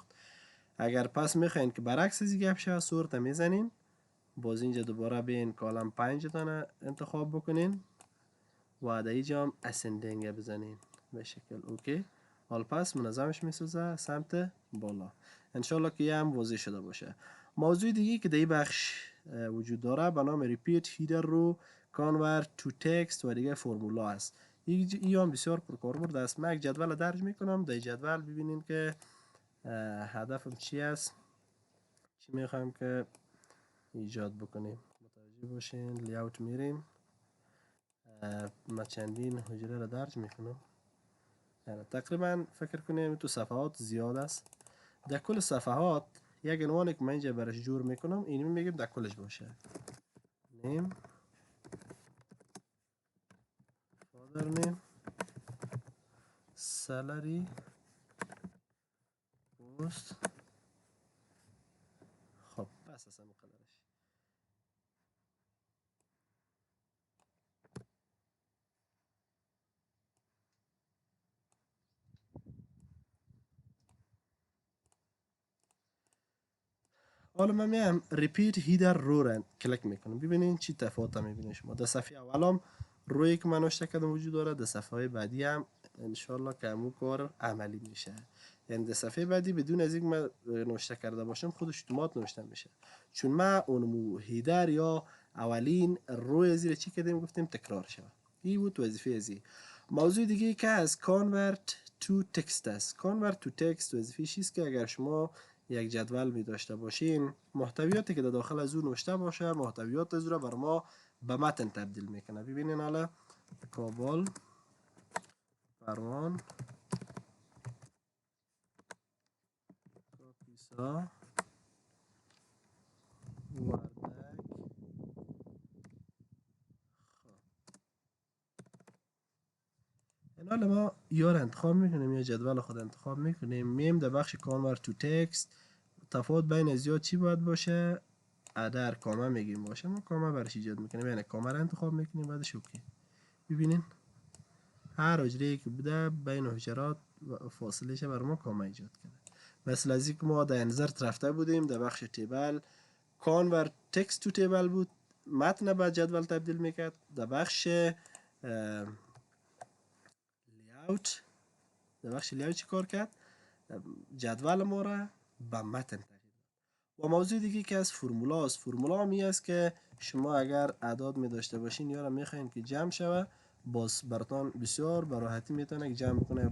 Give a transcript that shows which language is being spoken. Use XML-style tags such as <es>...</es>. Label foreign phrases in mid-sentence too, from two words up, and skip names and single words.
<fa>اگر پس میخواین که برعکس از گپ شه صورت میزنین، باز اینجا دوباره بین کالم 5 دانه انتخاب بکنین و در اینجا هم اسندینگ بزنین به شکل اوکی. حال پس منظمش میسازه سمت بالا. انشالله که یه هم واضح شده باشه. موضوع دیگه که در این بخش وجود داره به نام</fa> <en>repeat header</en> <fa>رو</fa> <en>convert to text</en> <fa>و دیگه فرمولا است. این هم بسیار پرکاربرد است. من یک جدول درج میکنم. در جدول ببینین که هدفم چی است، چی میخوایم که ایجاد بکنیم. متوجه باشین. لیاوت میریم، ما چندین حجره را درج میکنم. تقریبا فکر کنیم تو صفحات زیاد است. در کل صفحات یک عنوانی که من اینجا برش جور میکنم اینی میگیم در کلش باشه</fa> <en>name father name salary post.</en> <fa>خب بس اصلا مقدرش. حالا من میام</fa> <en>repeat header</en> <fa>رو را کلیک میکنم. ببینین چی تفاوت میبینین شما. در صفحه اولام روی که من نوشته کردم وجود داره. در صفحه بعدی هم انشالله که همون کار عملی میشه. یعنی در صفحه بعدی بدون از اینکه من نوشته کرده باشم خودش اتومات نوشته میشه، چون ما اون هیدر یا اولین روی زیر چی کردیم گفتیم تکرار شود. این بود وظیفه ازی. موضوع دیگه که از</fa> <en>convert to text</en> <fa>است.</fa> <en>convert to text</en> <fa>وظیفه چیست که اگر شما یک جدول می داشته باشین، محتویاتی که در داخل از اون نوشته باشه محتویات از رو بر ما به متن تبدیل میکنه. ببینین حالا کابل، پروان، کاپیسا، وردک. این حالا ما یا رو انتخاب میکنیم یا جدول خود انتخاب میکنیم. میم در بخش</fa> <en>convert to text</en> <fa>تفاوت بین از یا چی باید باشه، در کامه میگیم باشه. ما کامه برش ایجاد میکنیم، یعنی کامه رو انتخاب میکنیم بعدش اوکی. ببینین هر حجره که بوده بین حجرات فاصلهش بر ما کامه ایجاد کرده. مثل از اینکه ما در انزرت رفته بودیم در بخش تیبل</fa> <en>convert text to table</en> <fa>بود، متن به جدول تبدیل میکرد. در بخش لیاوت، در بخش لیاوت چی کار کرد؟ جدول ما را به متن تغییر داد. و موضوع دیگه که از فرمولا است. فرمولا هم است که شما اگر اعداد می داشته باشین یا را میخواین که جمع شوه، باز براتان بسیار براحتی میتونه که جمع کنه.</fa>